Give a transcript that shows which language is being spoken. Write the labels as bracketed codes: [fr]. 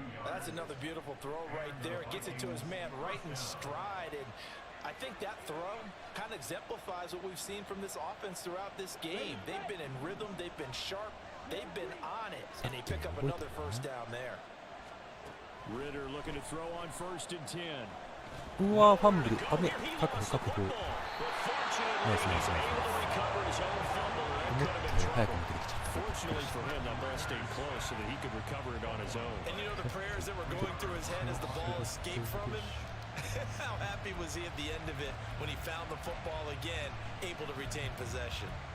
[en] That's another beautiful throw right there. Gets it to his man right in stride. And I think that throw kind of exemplifies what we've seen from this offense throughout this game. They've been in rhythm. They've been sharp. They've been on it. And they pick up another first down there. Ritter looking to throw on 1st and 10. [ja] うわー、ファンブル。あめ、確保、確保。ナイスナイスナイス。思ったより早く抜けてきちゃった。 [en] Fortunately for him, that ball stayed close so that he could recover it on his own. And you know the prayers that were going through his head as the ball escaped from him? How happy was he at the end of it when he found the football again, able to retain possession?